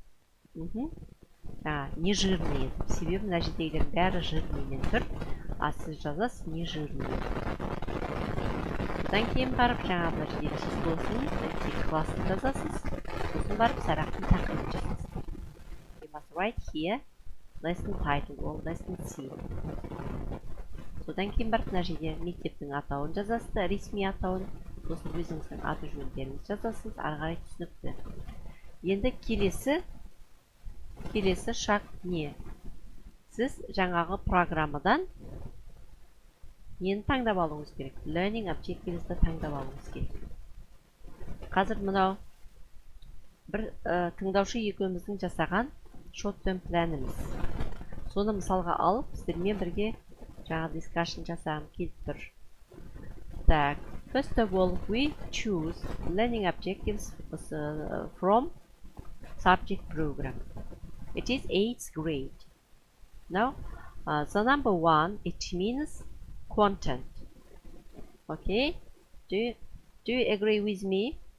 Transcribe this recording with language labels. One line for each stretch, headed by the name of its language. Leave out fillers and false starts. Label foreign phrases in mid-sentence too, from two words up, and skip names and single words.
Russian: Не жирный.
Kazakh: Себебі мына жердегілер бәрі жирныймен тұр, а сіз жазасыз
Russian: не жирный.
Kazakh: Содан кейін барып жаңа мына жерде числосын, классын жазасыз. Сосын барып сабақтың тақырыбын жазасыз.
English: You must write here lesson title or lesson C.
Kazakh: Содан кейін барып мына жерде мектептің атауын жазасыз, ресми атауын, сосын өзіңіздің аты жөндеріңізді жазасыз, ары қарай түсінікті. Енді келесі шаг не? Сіз жаңағы программадан нені таңдап алуыңыз керек?
English: Learning Objectives'ді
Kazakh: таңдап алуыңыз керек. Қазір мынау бір тыңдаушы екеуміздің жасаған
English: short term
Kazakh: планымыз. Соны мысалға алып, сіздермен бірге жаңа дискашн жасағым келіп тұр. Так,
English: first of all, we choose learning objectives from subject program. It is 8th grade. Now, the number 1, it means content. Okay? Do you agree with me?